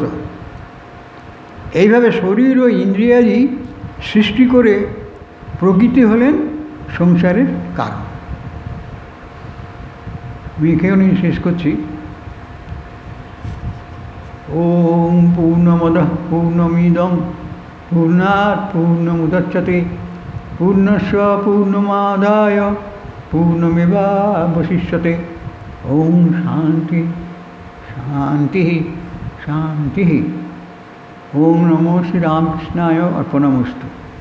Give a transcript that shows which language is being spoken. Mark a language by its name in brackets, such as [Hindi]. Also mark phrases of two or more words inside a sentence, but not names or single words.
[Bangla] এইভাবে শরীর ও ইন্দ্রিয়াদি সৃষ্টি করে প্রকৃতি হলেন সংসারের কারণ। আমি এখানে শেষ করছি। [Sanskrit] ওম পূর্ণমদঃ পূর্ণমিদং পূর্ণাৎ পূর্ণমুদচ্যতে পূর্ণস্য পূর্ণমাদায় পূর্ণমেবাবশিষ্যতে। ওম শান্তি শান্তি শান্তি। ওম নমো শ্রীরামকৃষ্ণায় অর্পণমস্তু।